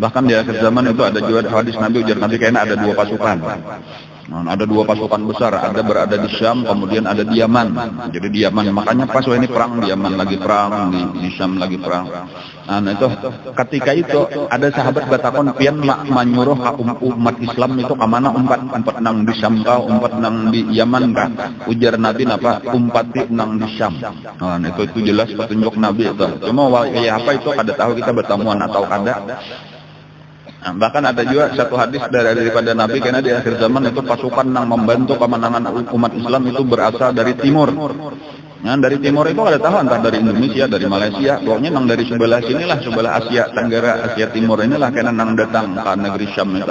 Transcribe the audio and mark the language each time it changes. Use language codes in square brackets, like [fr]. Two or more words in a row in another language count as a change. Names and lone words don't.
[id] Bahkan di akhir zaman itu ada juga hadis Nabi, ujar Nabi kayaknya ada dua pasukan. Nah, ada dua pasukan besar, ada berada di Syam, kemudian ada di Yaman. Jadi di Yaman, makanya pas ini perang, di Yaman lagi perang, di Syam lagi perang. [bjn] Nah itu, ketika itu ada sahabat batakon pian menyuruh umat Islam itu kemana umpat nang di Syam kah, umpat nang di Yaman kah? Ujar Nabi napa? Umpati nang di Syam. [id] Nah itu jelas petunjuk Nabi itu. Cuma ya apa itu kada tahu kita bertemuan atau kada. Nah, bahkan ada juga satu hadis daripada Nabi karena di akhir zaman itu pasukan yang membantu kemenangan umat Islam itu berasal dari timur. Nah, dari timur itu ada tahu entah dari Indonesia, dari Malaysia, pokoknya nang dari sebelah sinilah, sebelah Asia Tenggara, Asia Timur inilah karena nang datang ke negeri Syam itu.